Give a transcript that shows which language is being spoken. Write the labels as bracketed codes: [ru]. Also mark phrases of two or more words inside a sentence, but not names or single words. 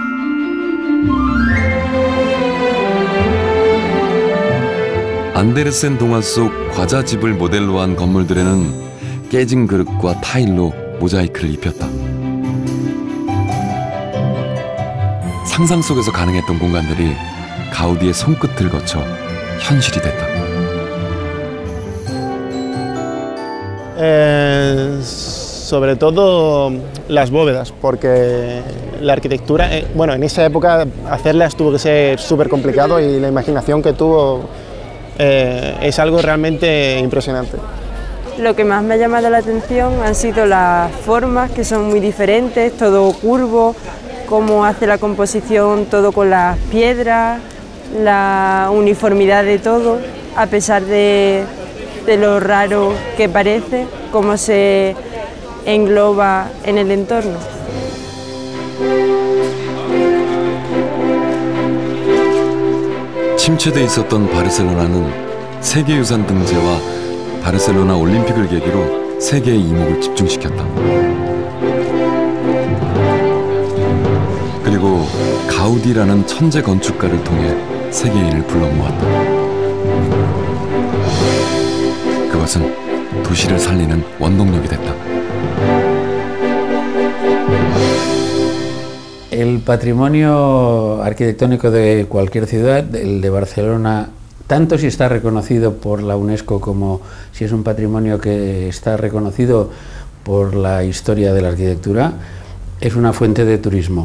[ko] 안데르센 동화 속 과자집을 모델로 한 건물들에는 깨진 그릇과 타일로 모자이크를 입혔다. 상상 속에서 가능했던 공간들이 가우디의 손끝을 거쳐 현실이 됐다. [es] Sobre todo las bóvedas, porque la arquitectura, bueno, en esa época hacerlas tuvo que ser súper complicado y la imaginación que tuvo es algo realmente impresionante. Lo que más me ha llamado la atención han sido las formas, que son muy diferentes, todo curvo, cómo hace la composición todo con las piedras, la uniformidad de todo, a pesar de lo raro que parece, cómo se engloba en el entorno. [ko] 침체돼 있었던 바르셀로나는 세계유산 등재와 바르셀로나 올림픽을 계기로 세계의 이목을 집중시켰다. 그리고 가우디라는 천재 건축가를 통해 세계인을 불러 모았다. 그것은 도시를 살리는 원동력이 됐다. [es] El patrimonio arquitectónico de cualquier ciudad, el de Barcelona, tanto si está reconocido por la UNESCO como si es un patrimonio que está reconocido por la historia de la arquitectura, es una fuente de turismo.